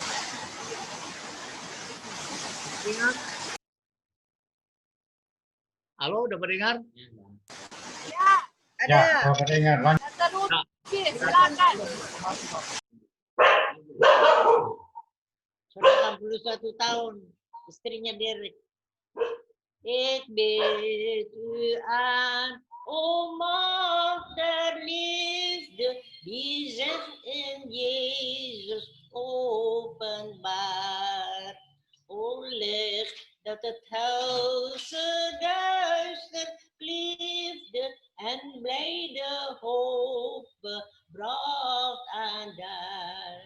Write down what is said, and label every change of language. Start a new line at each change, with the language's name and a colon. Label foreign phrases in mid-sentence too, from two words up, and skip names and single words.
Indonesian: Halo, udah mendengar? Ya, ada. Ya, udah mendengar. Tante Ruby, silakan. Sudah 61 tahun, istrinya Derek.
Dutch: Ik bid u aan, o macht der liefde, die zich in Jezus openbaart. O licht dat het helse duister liefde en blijde hoop bracht aan daar.